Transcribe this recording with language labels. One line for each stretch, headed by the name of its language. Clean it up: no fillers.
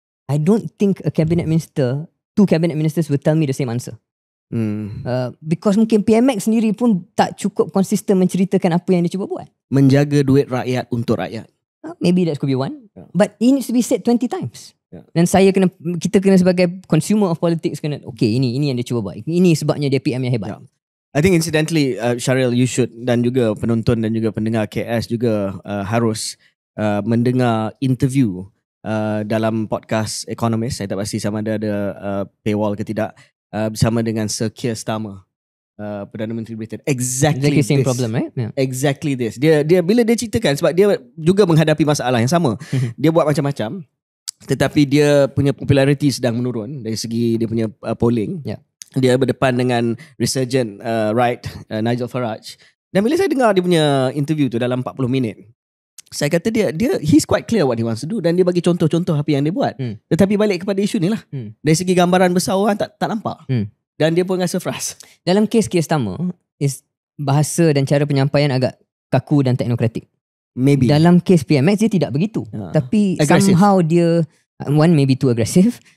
English: I don't think two cabinet ministers will tell me the same answer.
Malay: Because mungkin PMX sendiri pun tak cukup konsisten menceritakan apa yang dia cuba buat. Menjaga duit rakyat untuk rakyat.
English: Maybe that could be one. But it needs to be said 20 times.
Malay: Dan kita kena sebagai
English: consumer of politics
Malay: kena, okay, ini yang dia cuba buat. Ini sebabnya dia PM yang hebat.
English: I think incidentally, Syaril, you should,
Malay: dan juga penonton dan juga pendengar KS juga harus mendengar interview dalam podcast Economist. Saya tak pasti sama ada paywall ke tidak, bersama dengan Sir Keir Starmer, Perdana Menteri Britain.
English: Exactly same this. problem, right? Yeah. Exactly this.
Malay: Dia bila dia ceritakan, sebab dia juga menghadapi masalah yang sama. Dia buat macam-macam, tetapi dia punya popularity sedang menurun dari segi dia punya polling. dia berdepan dengan
English: resurgent right
Malay: Nigel Farage. Dan bila saya dengar dia punya interview tu dalam 40 minit, saya kata dia
English: he's quite clear what he wants to do,
Malay: dan dia bagi contoh-contoh apa yang dia buat. Tetapi balik kepada isu ni lah, dari segi gambaran besar orang tak nampak. Dan dia pun rasa frust. Dalam kes-kes pertama, bahasa dan cara penyampaian agak kaku dan teknokratik.
English: Maybe.
Malay: Dalam kes PMX dia tidak begitu. Tapi aggressive.
English: Somehow dia, one maybe too aggressive.